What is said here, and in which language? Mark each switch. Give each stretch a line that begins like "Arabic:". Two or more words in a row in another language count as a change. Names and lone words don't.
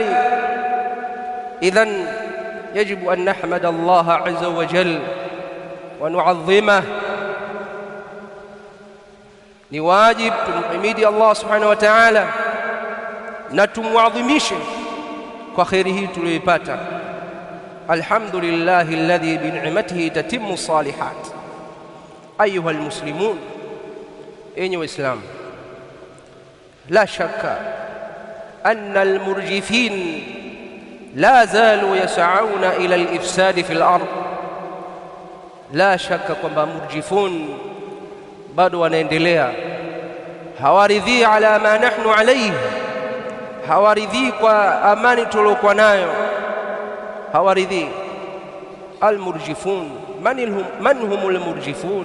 Arabic: إذن يجب أن نحمد الله عز وجل ونعظمه.
Swahili: Ni wajib tumhimidi Allah
Arabic: سبحانه وتعالى
Swahili: na tumuadhimishe kwa khairi hii tuliyoipata.
Arabic: الحمد لله الذي بنعمته تتم الصالحات. أيها المسلمون,
Swahili: enyi waislamu,
Arabic: لا شك أن المرجفين لا زالوا يسعون إلى الإفساد في الأرض. لا شك
Swahili: kwamba murjifun bado wanaendelea, hawaridhi
Arabic: على ما نحن عليه,
Swahili: hawaridhi kwa amani tulokuwa nayo, hawaridhi.
Arabic: المرجفون، من هم المرجفون?